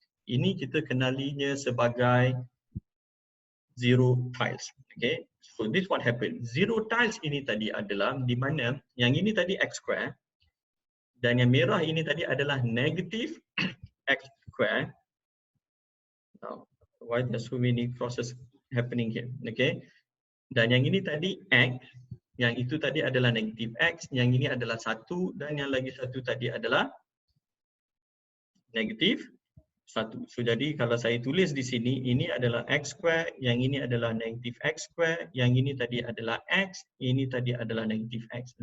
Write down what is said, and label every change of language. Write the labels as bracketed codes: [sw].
[ms] Ini kita kenalinya sebagai zero tiles. Okay. [en] So this what happened. [ms] Zero tiles ini tadi adalah di mana yang ini tadi x square dan yang merah ini tadi adalah negatif x square. [en] Now, why there's so many process happening here? Okay. [ms] Dan yang ini tadi x, yang itu tadi adalah negatif x, yang ini adalah 1 dan yang lagi satu tadi adalah negatif 1. So jadi kalau saya tulis di sini, ini adalah x square, yang ini adalah negatif x square, yang ini tadi adalah x, ini tadi adalah negatif x.